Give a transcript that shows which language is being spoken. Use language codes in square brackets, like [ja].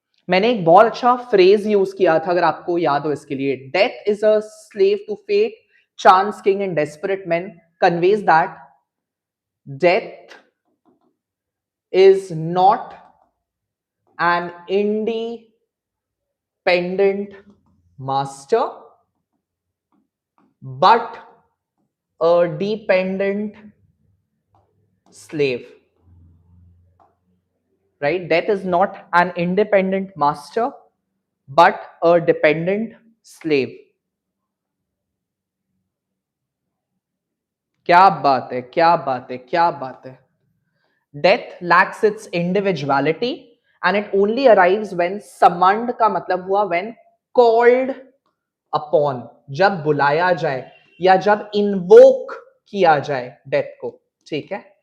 [hi] मैंने एक बहुत अच्छा फ्रेज यूज किया था, अगर आपको याद हो इसके लिए, [en] Death is a slave to fate, chance, king and desperate man, conveys that death is not an independent master but a dependent slave, right? Death is not an independent master but a dependent slave. [hi] क्या बात है, क्या बात है, क्या बात है। [en] Death lacks its individuality and it only arrives when summoned [hi] का मतलब हुआ [en] when called upon, [hi] जब बुलाया जाए या जब इन्वोक किया जाए डेथ को, ठीक है?